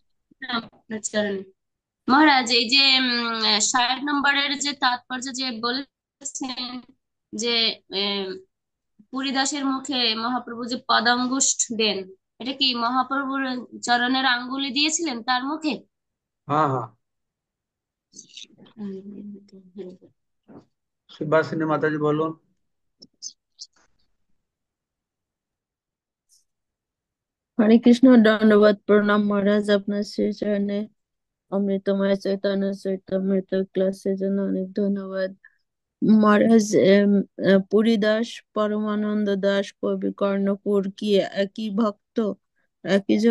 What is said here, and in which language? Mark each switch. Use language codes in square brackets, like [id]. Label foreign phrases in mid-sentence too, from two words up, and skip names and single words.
[bn] মহারাজ, এই যে 60 নম্বরের যে তাৎপর্য যে বলেছেন, যে পুরীদাসের মুখে মহাপ্রভু যে পদাঙ্গুষ্ঠ দেন, এটা কি মহাপ্রভুর চরণের আঙ্গুলি দিয়েছিলেন তার মুখে? [hi] हाँ हाँ। सुभाषिनी माता जी बोलो। [bn] হরে কৃষ্ণ, দণ্ডবাদ প্রণাম মহারাজ, আপনার শ্রী চরণে অমৃতময় চৈতন্য চৈতামৃত ক্লাসের জন্য অনেক ধন্যবাদ মহারাজ। পুরীদাস, পরমানন্দ দাস, কবি কর্ণপুর কি একই ভক্ত, একই জন?